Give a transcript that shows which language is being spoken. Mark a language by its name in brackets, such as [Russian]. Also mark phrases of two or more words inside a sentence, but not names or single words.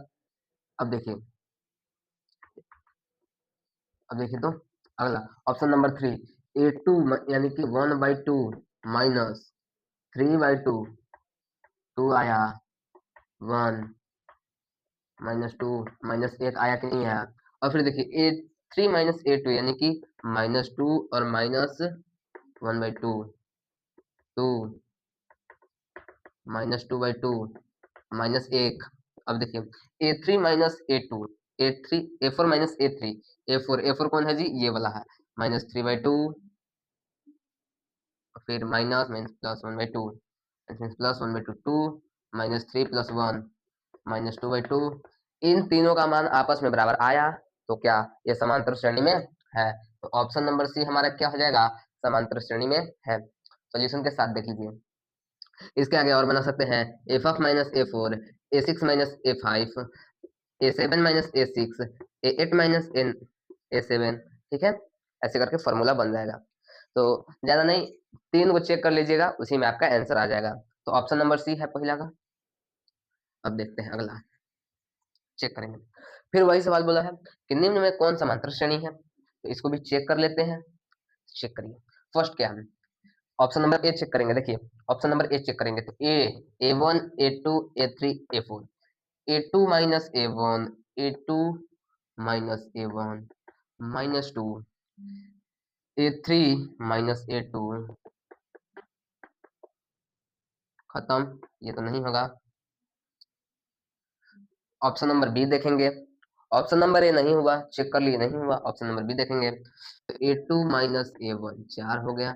[Hindi] अब देखिए, तो अगला [English] option number [Hindi] 3, a2 यानी कि 1/2 माइनस 3/2, 2 आया, 1 माइनस 2 माइनस 1 आया कि नहीं आया। और फिर देखिए a3 माइनस a2 यानी कि -2 और -1/2, 2 -2/2 -1। अब देखिए a3 माइनस a2, a4 माइनस a3, a4 कौन है जी, ये वाला है, -3/2, फिर [English] minus minus plus [Hindi] 1/2, प्लस 1/2 2, -3 प्लस 1 -2/2। इन तीनों का मान आपस में बराबर आया तो क्या ये समांतर श्रेणी में है। तो [English] option number C [Hindi] हमारा क्या हो जाएगा, समांतर श्रेणी में है। सोल्यूशन के साथ देख लीजिए। इसके आगे और बना सकते हैं f माइनस a4, a6 माइनस a5, a7 माइनस a6, a8 माइनस a7, ठीक है। ऐसे करके फॉर्मूला बन जाएगा। तो ज्यादा नहीं, तीन को चेक कर लीजिएगा, उसी में आपका आंसर आ जाएगा। तो [English] option number C [Hindi] है पहला का। अब देखते हैं अगला, चेक करेंगे। फिर वही सवाल बोला है कि निम्न में कौन समांतर श्रेणी है, तो इसको भी चेक कर लेते हैं। चेक करिए फर्स्ट क्या है, [English] option number A [Hindi] चेक करेंगे। देखिए [English] option number A [Hindi] चेक करेंगे तो a1 a2 a3 a4, a2 माइनस a1, a2 माइनस a1 -2, a3 माइनस a2, खत्म, ये तो नहीं होगा। [English] option number B [Hindi] देखेंगे, [English] option number A [Hindi] नहीं हुआ, चेक कर लिए नहीं हुआ, [English] option number B [Hindi] देखेंगे तो a2 माइनस a1 4 हो गया।